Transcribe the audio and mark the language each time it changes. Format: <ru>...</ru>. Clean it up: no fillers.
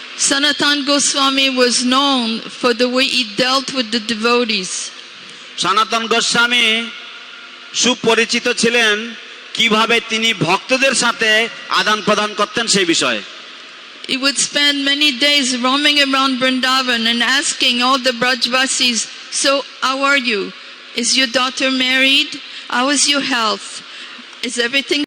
<en>Sanatan Goswami was known for the way he dealt with the devotees.</en> <bn>সনাতন গোস্বামী সুপরিচিত ছিলেন কিভাবে তিনি ভক্তদের সাথে আদান প্রদান করতেন সেই বিষয়ে।</bn> <en>He would spend many days roaming around Vrindavan and asking all the Brajvasis, so how are you? Is your daughter married? How is your health? Is everything</en>